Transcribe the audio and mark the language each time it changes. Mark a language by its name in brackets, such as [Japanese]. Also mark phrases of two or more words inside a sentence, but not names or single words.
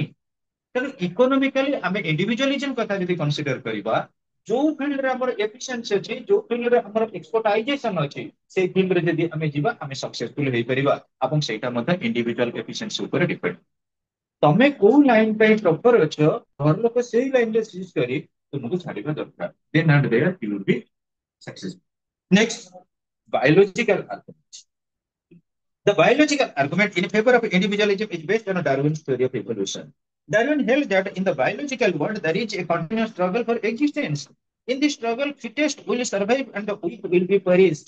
[Odia] ତେଣୁ ଇକୋନୋମିକାଲି ଆମେ ଇଣ୍ଡିଭିଜୁଆଲିଜିମ କଥା ଯଦି କନସିଡର କରିବା, ଯୋଉ ଫିଲ୍ଡରେ ଆମର ଏଫିସିଏନ୍ସି ଅଛି, ଯୋଉ ଫିଲ୍ଡରେ ଆମର ଏକ୍ସପର୍ଟାଇଜେସନ ଅଛି, ସେଇ ଫିଲ୍ଡରେ ଯଦି ଆମେ ଯିବା ଆମେ ସକ୍ସେସଫୁଲ ହେଇପାରିବା। ଏବଂ ସେଇଟା ମଧ୍ୟ [English] individual efficiency [Odia] ଉପରେ ଡିପେଣ୍ଡ। ତମେ କୋଉ ଲାଇନ ପାଇଁ ପ୍ରପର ଅଛ, ଘର ଲୋକ ସେଇ ଲାଇନରେ ଚୁଜ କରି ତୁମକୁ ଛାଡିବା ଦରକାର। [English] then and there you will be successful. next, biological argument. The biological argument in favor of individualism is based on Darwin's theory of evolution. Darwin held that in the biological world there is a continuous struggle for existence. In this struggle, fittest will survive and the weak will be perished.